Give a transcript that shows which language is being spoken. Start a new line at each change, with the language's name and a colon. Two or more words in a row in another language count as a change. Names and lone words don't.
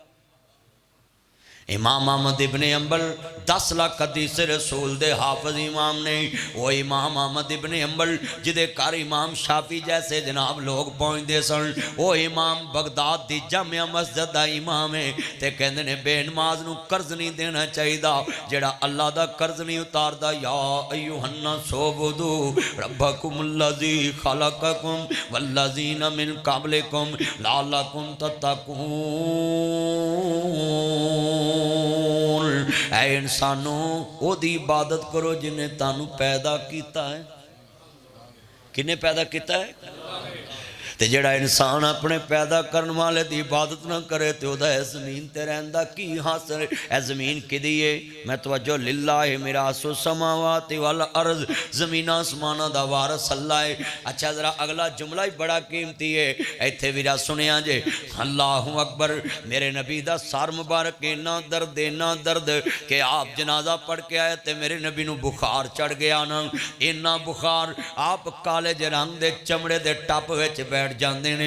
Punjabi: امام احمد ابن انبل 10 لکھ حدیث رسول دے حافظ امام نے. وہ امام احمد ابن انبل جدے گھر امام شافعی جیسے جناب لوگ پہنچتے سن، وہ امام بغداد دی جامع مسجد دا امام ہے. تے کہندے نے بےنماز نوں قرض نہیں دینا چاہیے، جیہڑا اللہ دا قرض نہیں اتاردا.
Arabic: يا أيها الناس اعبدوا ربكم الذي خلقكم والذين من قبلكم لعلكم تتقون.
Punjabi: اے انسانو اودی عبادت کرو جنہے تانوں پیدا کیا ہے. کنے پیدا کیا ہے? تے جیہڑا انسان
Urdu: اپنے پیدا کرنے والے کی عبادت نہ کرے تو وہ
Punjabi: اس زمین تے رہندا کی حاصل? اے زمین کدی ہے؟ میں توجہ
Arabic: لله ميراث سماوات والأرض,
Punjabi: زمین آسماناں دا وارث اللہ ہے. اچھا ذرا اگلا جملہ ہی بڑا قیمتی ہے، ایتھے ویرا سنیا جے.
Arabic: الله أكبر.
Punjabi: میرے نبی دا سر مبارک انا درد کہ آپ جنازہ پڑھ کے آئے تو میرے نبی نوں بخار چڑھ گیا نا، انا بخار آپ کالے جے رنگ دے چمڑے دے ٹب وچ بیٹھ جاتے نے.